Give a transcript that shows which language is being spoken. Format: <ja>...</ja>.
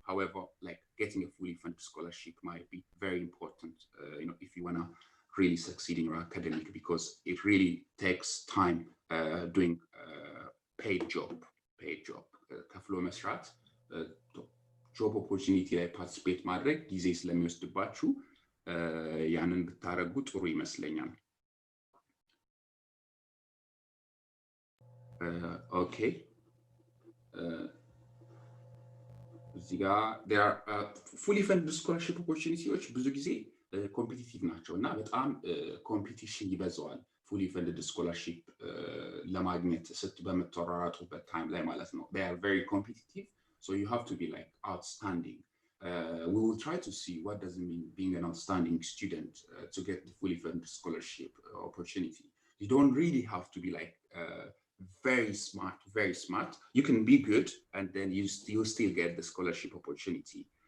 <en>However, like getting a fully funded scholarship might be very important, if you want to really succeed in your academic, because it really takes time doing paid job.</en> <am>ከፍሎ መስራት ጆብ ኦፖርቹኒቲ ላይ ፓርቲሲፔት ማድረግ ጊዜ ስለሚወስድባችሁ ያንን ብታረጉ ጥሩ ይመስለኛል።</am> <en>ኦኬ</en> <am>እዚህ ጋር</am> <en>there are fully funded scholarship opportunities</en> <am>ብዙ ጊዜ ኮምፒቲቲቭ ናቸው እና በጣም ኮምፒቲሽን ይበዛዋል።</am> <en>fully funded scholarship</en> <am>ለማግኘት በምትወራራጡበት ታይም ላይ ማለት ነው።</am> <en>They are very competitive, so you have to be like outstanding. We will try to see what does it mean being an outstanding student to get the fully funded scholarship opportunity. You don't really have to be like very smart. You can be good and then you still get the scholarship opportunity.</en>